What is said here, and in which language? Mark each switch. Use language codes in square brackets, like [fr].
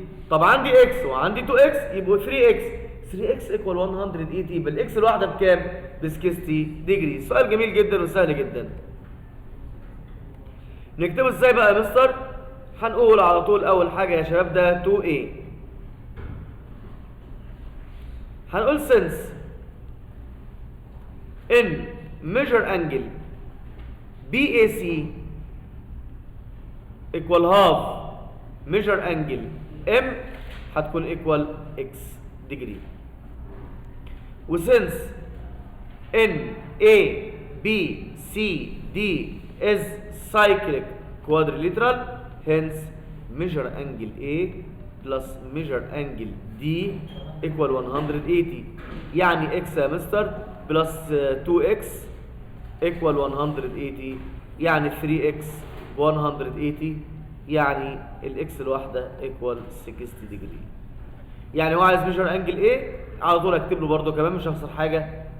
[ar] طب عندي اكس وعندي 2 اكس يبقوا 3 اكس ايكوال 180. يبقى الاكس الواحده بكام؟ ب 60 ديجري. سؤال جميل جدا وسهل جدا. نكتبه ازاي بقى يا مستر؟ هنقول على طول اول حاجه يا شباب ده 2a. هنقول [en] since in measure angle BAC equal half measure angle M [ar] هتكون [en] equal x degree. وsince in ABCD is cyclic quadrilateral hence measure angle A plus measure angle D equal 180. [ar] يعني x يا مستر بلس 2x equal 180، يعني 3x 180، يعني الاكس الواحده [en] equal 60 degree. [ar] يعني هو عايز ميجر انجل ايه؟ على طول اكتب له برده كمان مش هخسر حاجه.